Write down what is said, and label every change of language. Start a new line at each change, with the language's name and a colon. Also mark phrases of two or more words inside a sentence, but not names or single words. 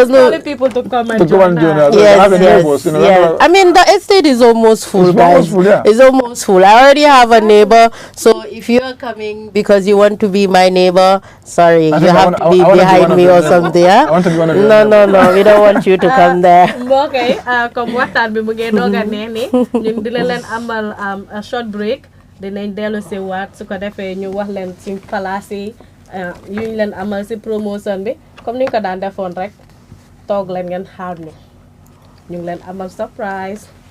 English: no people to come and join us. Yes. I mean, the estate is almost full, guys. It's almost full. I already have a neighbor. So if you are coming because you want to be my neighbor, sorry, you have to be behind me or something. I want to be one of you. No. We don't want you to come there.
Wolof: Okay. Comme waxtaan bi mu ngi doga neeni ñun di leen amal
English: a short break.
Wolof: Dinañ dellu si waat su ko defee ñu wax leen ci place yi yu leen amal si promotion bi comme ni ñu ko daan defoon rek toog leen ngeen xaar ñu ngi leen amal surprise.